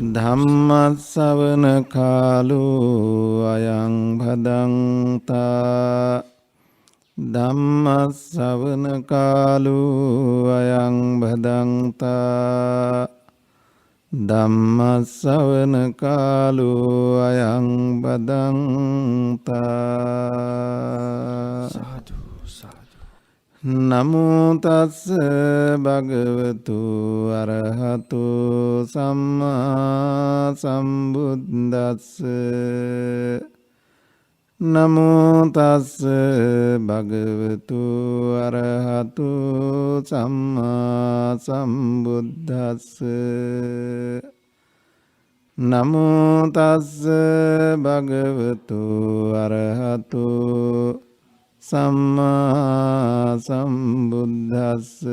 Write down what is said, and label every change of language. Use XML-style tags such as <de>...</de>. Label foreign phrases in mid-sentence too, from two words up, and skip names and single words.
<pi>ධම්ම ශ්‍රවණ කාලෝ අයං භදංතා ධම්ම ශ්‍රවණ කාලෝ අයං භදංතා ධම්ම ශ්‍රවණ කාලෝ අයං භදංතා සාදු සාදු නමෝ තස්ස භගවතු අරහතු සම්මා සම්බුද්දස්ස නමෝ තස්ස භගවතු අරහතු සම්මා සම්බුද්දස්ස නමෝ තස්ස භගවතු අරහතු සම්මා සම්බුද්දස්ස</pi>